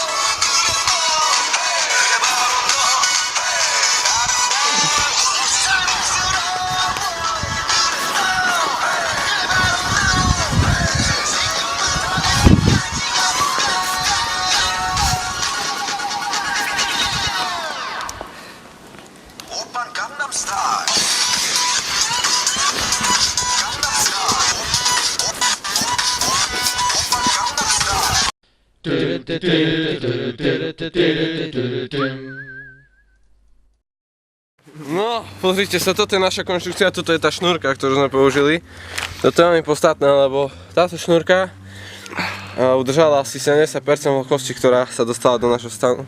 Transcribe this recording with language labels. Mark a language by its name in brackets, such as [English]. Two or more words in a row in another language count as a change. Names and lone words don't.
[Korean] 그래 바로 너 아름다워 사랑스러워 오빤 강남 스타일 강남 스타일 오빤 강남 스타일 [Slovak] No, pozrite sa, toto je naša konštrukcia, toto je tá šnúrka, ktorú sme použili. Toto je veľmi podstatné, lebo táto šnúrka udržala asi 70% vlhkosti, ktorá sa dostala do našho stanu.